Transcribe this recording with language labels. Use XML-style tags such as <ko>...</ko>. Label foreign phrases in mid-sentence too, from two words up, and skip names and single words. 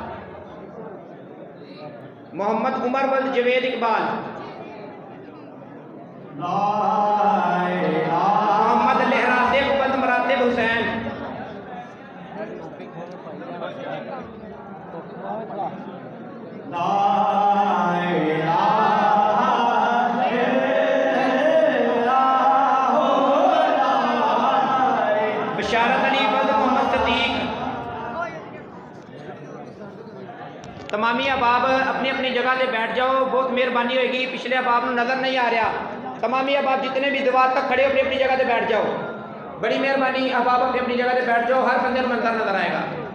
<ur>मोहम्मद उमर वल्द जवेद इकबाल, मोहम्मद लहरासिब वल्द मरातिब हुसैन, बशारत अली वल्द मोहम्मद सदीक। تمامی احباب اپنی اپنی جگہ سے بیٹھ جاؤ، بہت مہربانی ہوگی. پچھلے احباب کو نظر نہیں آ رہا، تمامی احباب جتنے بھی دیوار تک کھڑے ہو اپنی اپنی جگہ سے بیٹھ جاؤ. بڑی مہربانی، احباب اپنی اپنی جگہ سے بیٹھ جاؤ، ہر بندے کو منظر نظر آئے گا.</ur>